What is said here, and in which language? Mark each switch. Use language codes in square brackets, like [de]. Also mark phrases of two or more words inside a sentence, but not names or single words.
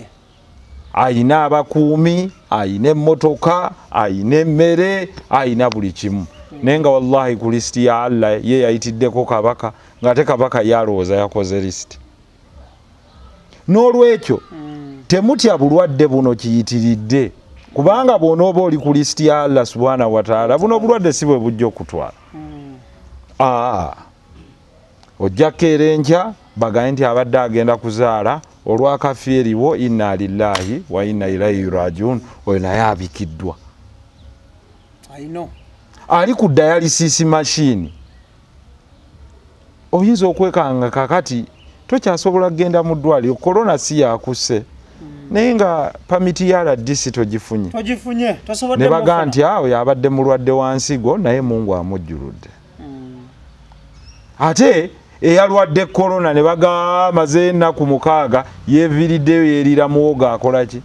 [lg] ayina abakuumi ayina emmotoka ayina emmere ayina buli kimu naye nga wallahi ku lisiti ya Allah ye yayitiddeko kabaka ng'ate kabaka yalowooza yakoze lisiti n'olwekyo temutya bulwadde buno kiyitiridde kubanga bw'onooba oli ku lisiti ya Allah [ar] سبحانه وتعالى [lg] buno bulwadde si bwe bujja okutwala ojja kkeera enkya bagaye nti abadde agenda kuzaala olwakafi eriwo [ar] إنا لله وإنا إليه راجعون [lg] oyo naye abikiddwa ali ku [en] dialysis machine [lg] oyinza okwekanga kakati tokyasobola kgenda mu ddwaliro korona si yakusse naye nga pamiti ya RDC togifunye ne baga nti awo yabadde mulwadde wansigo naye Mungu amujjuludde ate eyalwadde korona ne baga maze ennaku 6 yeviriddeyo yerira muwoga akola ki